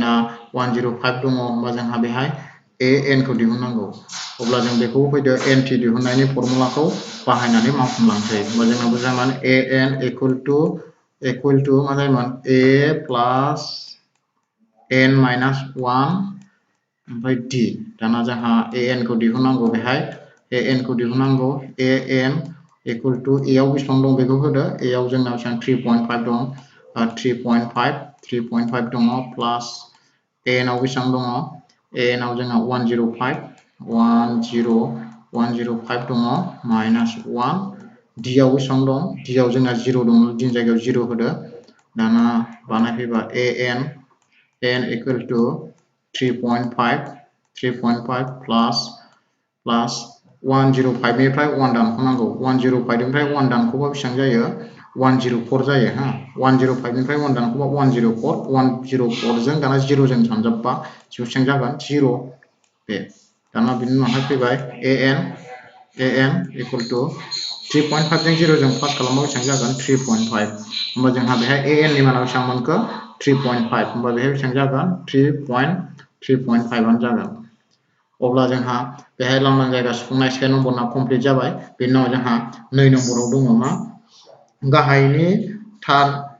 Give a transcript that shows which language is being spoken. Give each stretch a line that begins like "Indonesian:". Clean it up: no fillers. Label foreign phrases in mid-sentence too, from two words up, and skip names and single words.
Bodo: आ 105 दङ होमबा जोंहा बेहाय a n खौ दिहुननांगौ अब्ला जों बेखौ फैदो n t दिहुननायनि फर्मुलाखौ बाहायनानै मावफुंलांसै होमबा जोंनाबो जागोन a n
English: equal to
Bodo: मा जायोमोन a प्लास n minus 1 ओमफ्राय d दाना जोंहा a n खौ दिहुननांगौ बेहाय a n खौ दिहुननांगौ a n
English: equal to
Bodo: a आव बेसेबां दं बेखौ होदो a आव जोंना बेसेबां 3.5 दं 3.5 दङ प्लास a n आव बेसेबां दङ a n आव जोंना 105 दङ माइनास 1 d आव बेसेबां दं d आव जोंना 0 दङ d नि जायगायाव 0 होदो दाना बानायफैबा a n
English: equal to 3.5 plus
Bodo: 105 निफ्राय 1 दानख'नांगौ 105 निफ्राय 1 दानख'बा बेसेबां जायो 104 जायो 105 निफ्राय 1 दानख'बा 104 जों दाना 0 जों सानजाबबा बेसेबां जागोन 0 बे दाना बिनि उनावहाय फैबाय an
English: equal to
Bodo: 3.5 जों 0 जों प्लास खालामबा बेसेबां जागोन 3.5 होमबा जोंहा बेहाय an नि माना बेसेबां मोनखो 3.5 होमबा बेहाय बेसेबां जागोन 3.5 आनो जागोन अब्ला जोंहा बेहाय लांदां जायगा सुफुंनाय 1 नम्बरना कमप्लिट जाबाय बेनि उनाव जोंहा 2 नम्बराव दङ मा गाहायनि थार